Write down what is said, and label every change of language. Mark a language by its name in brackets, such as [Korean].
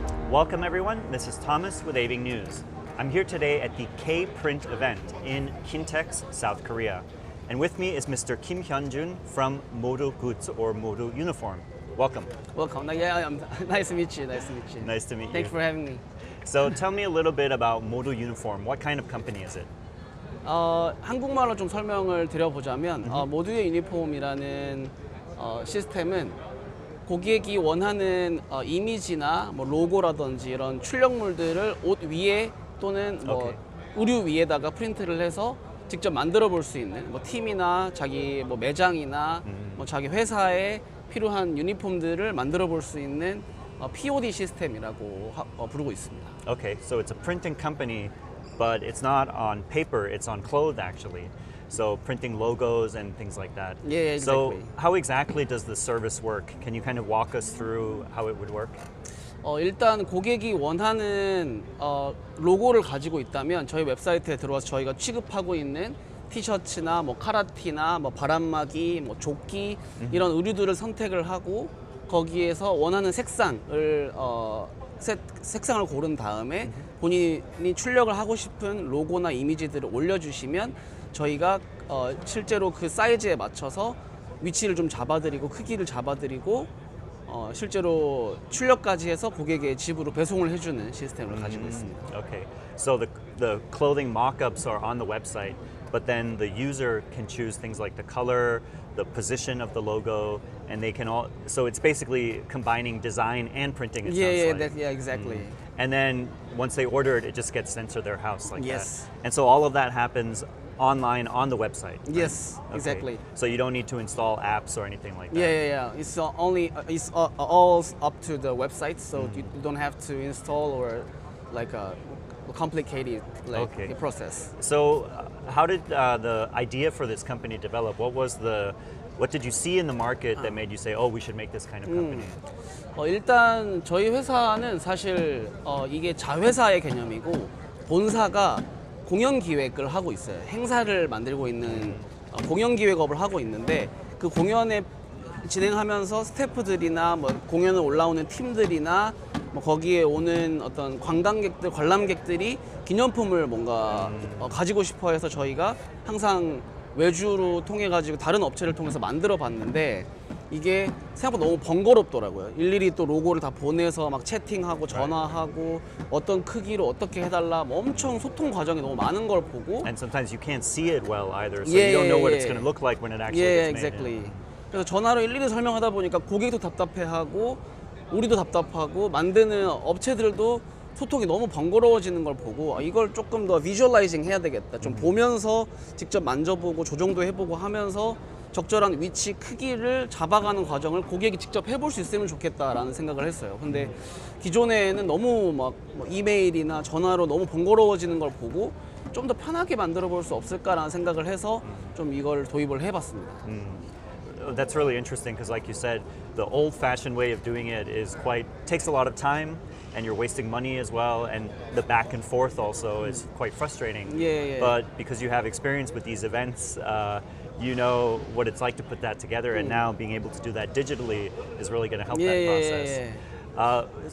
[English] Welcome everyone, this is Thomas with Aving News. I'm here today at the K-Print event in Kintex, South Korea. And with me is Mr. Kim Hyun-jun from Modo Goods or Modo Uniform. Welcome. Welcome. Yeah, nice to meet you. Nice to meet you. Thanks for having me. So tell me a little bit about Modo Uniform. What kind of company is it? [Korean] 한국말로 좀 설명을 드려보자면 모두의 유니폼이라는 시스템은 고객이 원하는 이미지나 뭐 로고라든지 이런 출력물들을 옷 위에 또는 뭐 의류 위에다가 프린트를 해서 직접 만들어 볼 수 있는 뭐 팀이나 자기 뭐 매장이나 뭐 자기 회사에 필요한 유니폼들을 만들어 볼 수 있는 POD 시스템이라고 부르고 있습니다. [English] Okay, so it's a printing company, but it's not on paper, it's on clothes actually. So printing logos and things like that. Yeah, exactly. So how exactly does the service work? Can you kind of walk us through how it would work? [Korean] 일단 고객이 원하는 로고를 가지고 있다면 저희 웹사이트에 들어와서 저희가 취급하고 있는 티셔츠나 뭐 카라티나 뭐 바람막이, 뭐 조끼 이런 의류들을 선택을 하고 거기에서 원하는 색상을 색상을 고른 다음에 본인이 출력을 하고 싶은 로고나 이미지들을 올려주시면 저희가 실제로 그 사이즈에 맞춰서 위치를 좀 잡아드리고 크기를 잡아드리고 실제로 출력까지 해서 고객의 집으로 배송을 해주는 시스템을 가지고 있습니다. [English] Okay, so the clothing mock-ups are on the website, but then the user can choose things like the color, the position of the logo, and they can all. So it's basically combining design and printing. It sounds like. Yeah, exactly. And then once they order it, it just gets sent to their house like Yes. that. And so all of that happens online on the website. Right? Yes, Okay. exactly. So you don't need to install apps or anything like that. Yeah. It's all up to the website, so you don't have to install or like a complicated process. So how did the idea for this company develop? What did you see in the market that made you say, oh, we should make this kind of company? [Korean] 일단 저희 회사는 사실 이게 자회사의 개념이고 본사가 공연 기획을 하고 있어요. 행사를 만들고 있는 공연 기획업을 하고 있는데 그 공연에 진행하면서 스태프들이나 뭐 공연을 올라오는 팀들이나 뭐 거기에 오는 어떤 관광객들, 관람객들이 기념품을 뭔가 가지고 싶어 해서 저희가 항상 외주로 통해 가지고 다른 업체를 통해서 만들어 봤는데 이게 생각보다 너무 번거롭더라고요. 일일이 또 로고를 다 보내서 막 채팅하고 전화하고 어떤 크기로 어떻게 해달라 뭐 엄청 소통 과정이 너무 많은 걸 보고 [English] And sometimes you can't see it well either, so you don't know what it's going to look like when it actually gets made. exactly. [Korean] 그래서 전화로 일일이 설명하다 보니까 고객도 답답해하고 우리도 답답하고 만드는 업체들도 소통이 너무 번거로워지는 걸 보고 이걸 조금 더 비주얼라이징 해야 되겠다. 좀 보면서 직접 만져보고 조정도 해보고 하면서 적절한 위치, 크기를 잡아가는 과정을 고객이 직접 해볼 수 있으면 좋겠다라는 생각을 했어요. 근데 기존에는 너무 막 이메일이나 전화로 너무 번거로워지는 걸 보고 좀 더 편하게 만들어 볼 수 없을까라는 생각을 해서 좀 이걸 도입을 해봤습니다. [English] That's really interesting because, like you said, the old-fashioned way of doing it takes a lot of time, and you're wasting money as well, and the back and forth also is quite frustrating. Yeah. But because you have experience with these events, you know what it's like to put that together, and now being able to do that digitally is really going to help that process.